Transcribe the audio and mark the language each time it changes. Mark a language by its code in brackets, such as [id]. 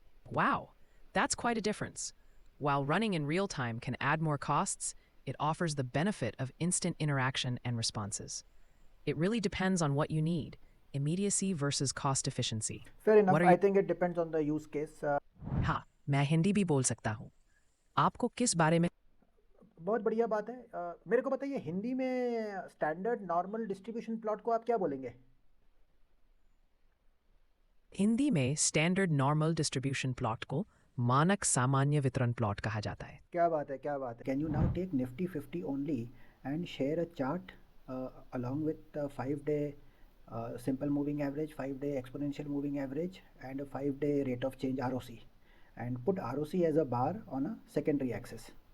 [en] Wow, that's quite a difference. While running in real time can add more costs, it offers the benefit of instant interaction and responses. It really depends on what you need, immediacy versus cost efficiency. Fair enough. What are I you... think it depends on the use case. [hi] हाँ, मैं हिंदी भी बोल सकता हूँ। आपको किस बारे में... बहुत बढ़िया बात है। मेरे को बताइए हिंदी में स्टैंडर्ड नॉर्मल डिस्ट्रीब्यूशन प्लॉट को आप क्या बोलेंगे? हिंदी में स्टैंडर्ड नॉर्मल डिस्ट्रीब्यूशन प्लॉट को मानक सामान्य वितरण प्लॉट कहा जाता है। क्या बात है, क्या बात है। [en] Can you now take Nifty 50 only and share a chart along with 5-day simple moving average, 5-day exponential moving average, and a 5-day rate of change ROC, and put ROC as a bar on a secondary axis.